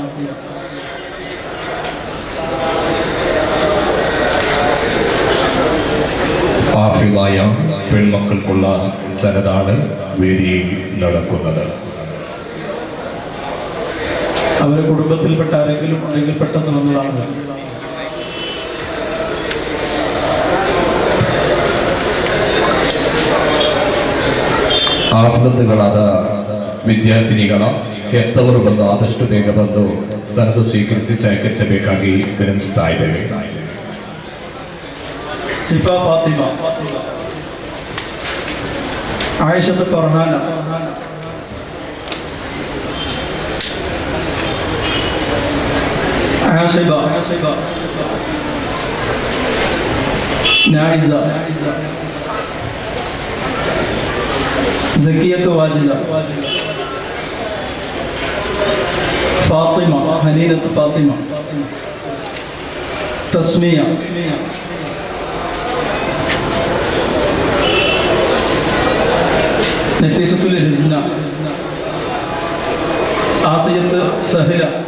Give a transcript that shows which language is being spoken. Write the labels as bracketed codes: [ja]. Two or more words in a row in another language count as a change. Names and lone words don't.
[ml] ഹാഫിളായ പെൺമക്കൾക്കുള്ള സനദാണ് വേദിയിൽ നടക്കുന്നത്. അവരുടെ കുടുംബത്തിൽപ്പെട്ട ആരെങ്കിലും ഉണ്ടെങ്കിൽ പെട്ടെന്ന് വന്നതാണ്. [kn] ಆಫ್ಲತ್ಗಳಾದ ವಿದ್ಯಾರ್ಥಿನಿಗಳ ಹೆತ್ತವರು ಬಂದು ಆದಷ್ಟು ಬೇಗ ಬಂದು ಸನದು ಸ್ವೀಕರಿಸಿ ಸಹಕರಿಸಬೇಕಾಗಿ ವಿನಂತಿಸ್ತಾ ಇದ್ದೇವೆ. Hifa Fatima, Aisha Farhana, Ashiba, Naiza, Zakiyat Wajida, Fatima, Haninat Fatima, Tasmiya, [ml] നഫീസത്തുൽ ഹിസ്ന, ആസിയത്ത് സഹില,